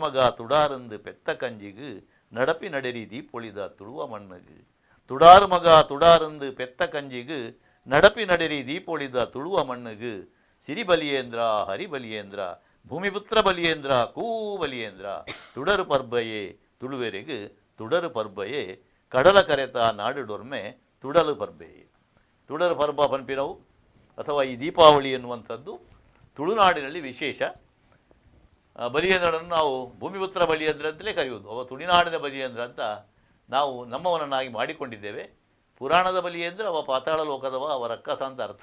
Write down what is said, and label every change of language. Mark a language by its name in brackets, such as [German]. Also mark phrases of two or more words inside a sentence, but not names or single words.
[Tulu] ಮಗ ತುಡಾರಂದು ಪೆತ್ತ ಕಂಜಿಗು ನಡಪಿ ನಡೆರಿ ದೀಪೊಳಿದ ತುಳುವ ಮಣ್ಣಗು ತುಡಾರ್ ಮಗ ತುಡಾರಂದು ಪೆತ್ತ ಕಂಜಿಗು ನಡಪಿ ನಡೆರಿ ದೀಪೊಳಿದ ತುಳುವ ಮಣ್ಣಗು ಸಿರಿ ಬಲಿಯೇಂದ್ರ ಹರಿ ಬಲಿಯೇಂದ್ರ ಭೂಮಿಪುತ್ರ ಬಲಿಯೇಂದ್ರ ಕೂ ಬಲಿಯೇಂದ್ರ ತುಡರು ಪರ್ಬಯೇ ತುಳುವೆರೆಗು ತುಡರು ಪರ್ಬಯೇ ಕಡಲ ಕರೆತ ನಾಡಿಡೊರ್ಮೆ ತುಡಲು ಪರ್ಬೆಯೇ ತುಡರು ಪರ್ಬ ಪನ್ಪಿನವು [Kannada] ಅಥವಾ ಈ ದೀಪಾವಳಿ ಎನ್ನುವಂಥದ್ದು ತುಳುನಾಡಿನಲ್ಲಿ ವಿಶೇಷ. ಬಲಿಯೇಂದ್ರನನ್ನು ನಾವು ಭೂಮಿಪುತ್ರ ಬಲಿಯೇಂದ್ರ ಅಂತಲೇ ಕರೆಯುವುದು. ಅವ ತುಳುನಾಡಿನ ಬಲಿಯೇಂದ್ರ ಅಂತ ನಾವು ನಮ್ಮವನನ್ನಾಗಿ ಮಾಡಿಕೊಂಡಿದ್ದೇವೆ. ಪುರಾಣದ ಬಲಿಯೇಂದ್ರ ಅವ ಪಾತಾಳ ಲೋಕದವ, ಅವ ರಕ್ಕಸ ಅಂತ ಅರ್ಥ.